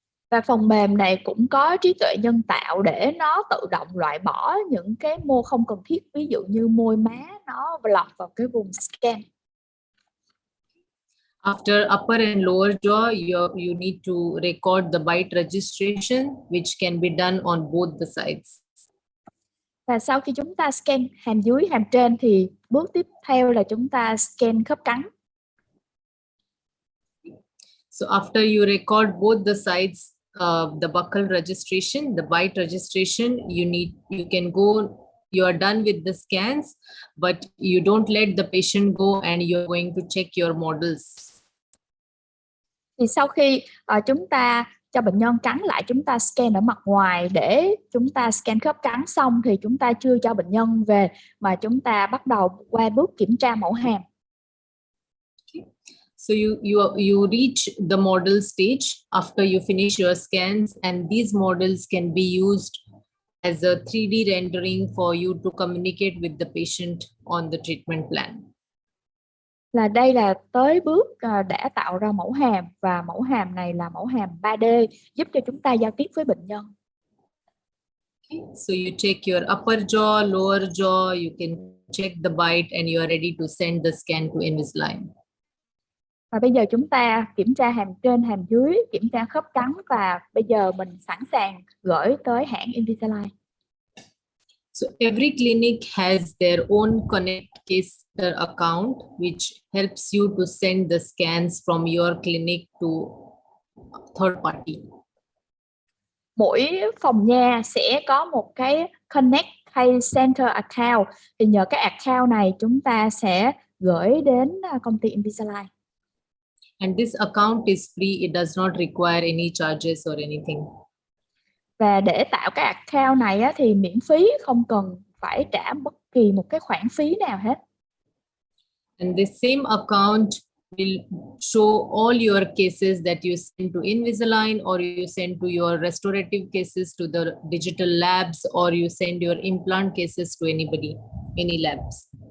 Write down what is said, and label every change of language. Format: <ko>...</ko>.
<vi>Và phần mềm này cũng có trí tuệ nhân tạo để nó tự động loại bỏ những cái mô không cần thiết, ví dụ như môi má nó lọt vào cái vùng scan.</vi> <en>After upper and lower jaw, you need to record the bite registration, which can be done on both the sides.</en> <vi>Và sau khi chúng ta scan hàm dưới, hàm trên thì bước tiếp theo là chúng ta scan khớp cắn.</vi> <en>So after you record both the sides, the buccal registration, the bite registration, you can go. You are done with the scans, but you don't let the patient go and you're going to check your models.</en> <vi>Thì sau khi chúng ta cho bệnh nhân cắn lại, chúng ta scan ở mặt ngoài để chúng ta scan khớp cắn xong thì chúng ta chưa cho bệnh nhân về mà chúng ta bắt đầu qua bước kiểm tra mẫu hàm.</vi> <en>So you reach the model stage after you finish your scans, and these models can be used as a 3D rendering for you to communicate with the patient on the treatment plan.</en> <vi>Là đây là tới bước đã tạo ra mẫu hàm, và mẫu hàm này là mẫu hàm 3D giúp cho chúng ta giao tiếp với bệnh nhân.</vi> <en>Okay. So you check your upper jaw, lower jaw, you can check the bite, and you are ready to send the scan to Invisalign.</en> <vi>Và bây giờ chúng ta kiểm tra hàm trên, hàm dưới, kiểm tra khớp cắn, và bây giờ mình sẵn sàng gửi tới hãng Invisalign.</vi> <en>So every clinic has their own Connect Case account, which helps you to send the scans from your clinic to third party.</en> <vi>Mỗi phòng nha sẽ có một cái Connect Case Center account. Thì nhờ cái account này chúng ta sẽ gửi đến công ty Invisalign.</vi> <en>And this account is free. It does not require any charges or anything.</en> <vi>Và để tạo cái account này á, thì miễn phí, không cần phải trả bất kỳ một cái khoản phí nào hết.</vi> <en>And the same account will show all your cases that you send to Invisalign, or you send to your restorative cases to the digital labs, or you send your implant cases to anybody, any labs.</en>